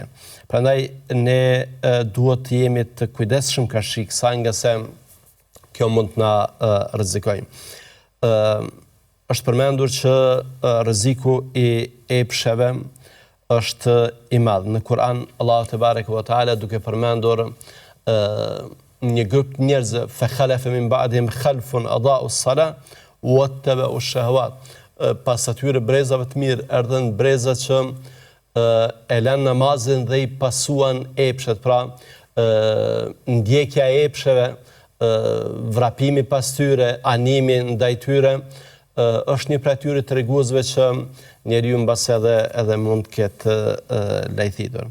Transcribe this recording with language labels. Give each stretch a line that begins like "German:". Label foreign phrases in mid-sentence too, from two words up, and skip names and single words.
Albanian: Prandaj ne duhet të jemi të kujdesshëm kashik kësaj, nga se kjo mund të na rrezikojë. Është përmendur që rreziku i epsheve është i madh. Në Kur'an Allahu
Arabic: تبارك وتعالى
Albanian: duke përmendur një grup njerëzve,
Arabic: فَخَلَفَ مِنْ بَعْدِهِمْ خَلْفٌ أَضَاعُوا الصَّلَاةَ وَاتَّبَعُوا الشَّهَوَاتِ.
Albanian: Pas atyre brezave të mirë erdhën breza që e lënë namazin dhe i pasuan epshet, pra ndjekja e epsheve, vrapimi pas tyre, animi ndaj tyre, është një prej atyre treguesve që njeriu mbas edhe mund të ketë lajthitur.